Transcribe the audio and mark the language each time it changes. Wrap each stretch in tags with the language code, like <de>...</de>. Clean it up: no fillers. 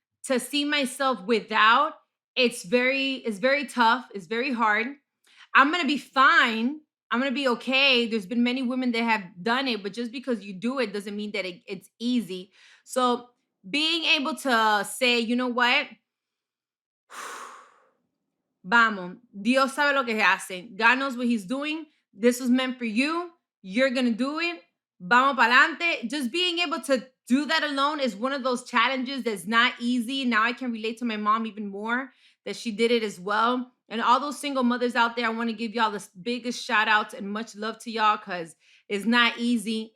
<en>To see myself without, it's very tough. It's very hard. I'm gonna be fine. I'm gonna be okay. There's been many women that have done it, but just because you do it doesn't mean that it's easy. So being able to say, you know what?</en> <es>Vamos, Dios sabe lo que hace.</es> <en>God knows what He's doing. This was meant for you. You're gonna do it.</en> <es>Vamos pa'lante.</es> <en>Just being able to do that alone is one of those challenges that's not easy. Now I can relate to my mom even more that she did it as well. And all those single mothers out there, I want to give y'all the biggest shout outs and much love to y'all because it's not easy.</en>